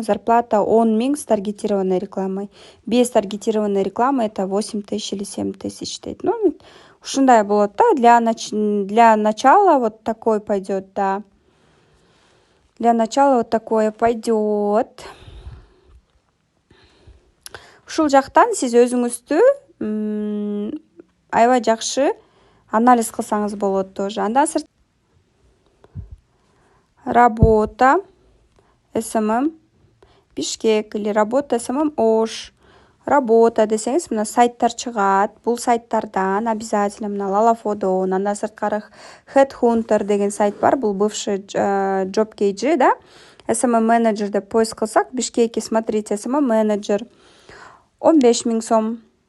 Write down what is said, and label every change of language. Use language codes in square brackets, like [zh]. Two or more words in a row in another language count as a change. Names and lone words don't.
[ru] Зарплата 10 000 с таргетированной рекламой. Без таргетированной рекламы это 8 000 или 7 000. [ky] Ушундай болот, [ru] для начала вот такой пойдет, Для начала вот такое пойдет. [ky] Ушул жактан сиз өзүңүздү аябай жакшы анализ кылсаңыз болот тоже. Андан сырт [ru] работа SMM Бишкек или работа SMM Ош. [ky] Работа десеңиз мына сайттар чыгат. Бул сайттардан обязательно Лалафодон, андан сырткары Headhunter деген сайт бар. Бул бывший JobKG, SMM менеджер деп поиск кылсак, Бишкекке смотрите, SMM менеджер 15 000 сом.